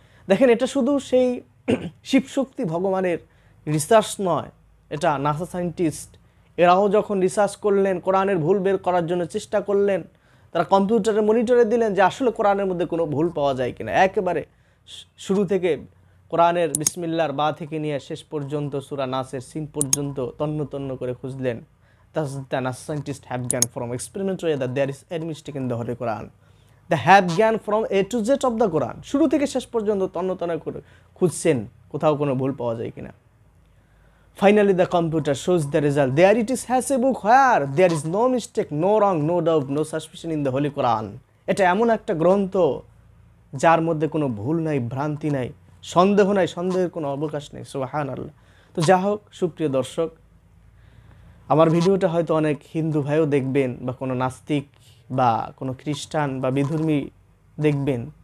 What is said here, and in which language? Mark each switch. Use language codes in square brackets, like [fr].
[bn] দেখেন, এটা শুধু সেই শিবশক্তি ভগবানের রিসার্চ নয়, এটা নাসা সায়েন্টিস্ট এরাও যখন রিসার্চ করলেন, কোরআনের ভুল বের করার জন্য চেষ্টা করলেন, তারা কম্পিউটারে মনিটরে দিলেন যে আসলে কোরআনের মধ্যে কোনো ভুল পাওয়া যায় কিনা। একেবারে শুরু থেকে কোরআনের বিসমিল্লাহর বা থেকে নিয়ে শেষ পর্যন্ত সূরা নাসের সিন পর্যন্ত তন্ন তন্ন করে খুঁজলেন। [en] Thus the NASA scientists have gone from experimental that there is any mistake in the Holy Quran. They have gone from A to Z of the Quran. [bn] শুরু থেকে শেষ পর্যন্ত তন্ন তন্ন করে খুঁজছেন কোথাও কোনো ভুল পাওয়া যায় কিনা। [en] Finally the computer shows the result. There it is, has a book where there is no mistake, no wrong, no doubt, no suspicion in the Holy Quran. [bn] এটা এমন একটা গ্রন্থ যার মধ্যে কোনো ভুল নাই, ভ্রান্তি নাই, সন্দেহ নাই, সন্দেহের কোনো অবকাশ নেই। সুবহানাল্লাহ। তো যা হোক, সুপ্রিয় দর্শক, আমার ভিডিওটা হয়তো অনেক হিন্দু ভাইও দেখবেন, বা কোনো নাস্তিক বা কোনো খ্রিস্টান বা বিধর্মী দেখবেন।